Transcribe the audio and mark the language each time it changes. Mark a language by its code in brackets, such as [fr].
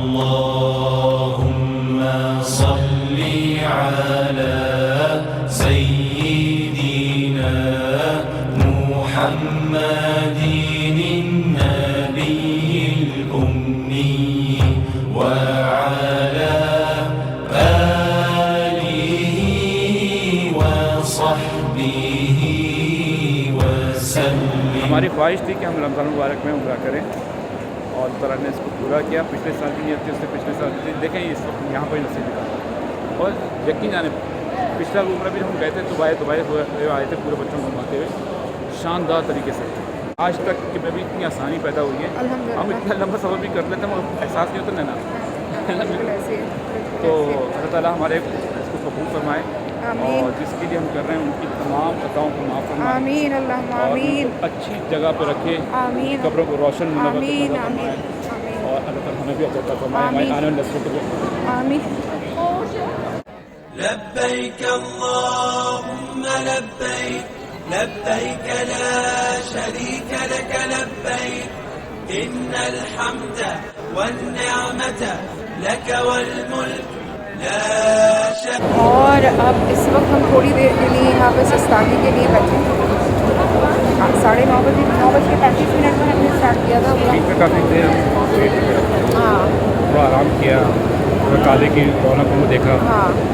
[ar] اللهم صل على سيدنا محمد النبي الأمي وعلى آله وصحبه وسلم. [ur] ہماری خواہش تھی کہ ہم رمضان مبارک میں عمرہ کریں, اور اللہ تعالیٰ نے اس کو پورا کیا. پچھلے سال کی نیت تھی, اس سے پچھلے سال کی دیکھیں اس وقت یہاں پر ہی نصیب نکالا. اور یقین جانے پچھلا عمرہ بھی ہم گئے تھے دبئی ہوئے آئے تھے پورے بچوں کو گھماتے ہوئے شاندار طریقے سے. آج تک کہ میں بھی اتنی آسانی پیدا ہوئی ہے, ہم اتنا لمبا سفر بھی کر لیتے ہیں مگر احساس نہیں ہوتا نا. تو اللہ تعالیٰ ہمارے اس کو قبول فرمائے, اور جس کے لیے ہم کر رہے ہیں ان کی تمام خطاؤں کو معاف فرمائے, آمین اللہم اور ان آمین. کو اچھی جگہ پہ رکھے, آمین قبروں کو روشن منور آمین فرمائے, آمین اور اللہ تعالیٰ ہمیں بھی عطا فرمائے, ہمارے آنے والے نسلوں کو بھی. آمین. [ar] لبيك اللهم لبيك لبيك لا شريك لك لبيك إن الحمد والنعمة لك والملك لا شريك. [ur] اور اب اس وقت ہم تھوڑی دیر کے لیے یہاں پہ سستانی کے لیے بیٹھے ہیں. 9:30 بجے 9:35 میں ہم نے اسٹارٹ کیا تھا. عید میں کافی دیر ہم ویٹ کر رہے تھے, ہاں تھوڑا آرام کیا, تھوڑا کعبے کی رونقوں کو دیکھا, ہاں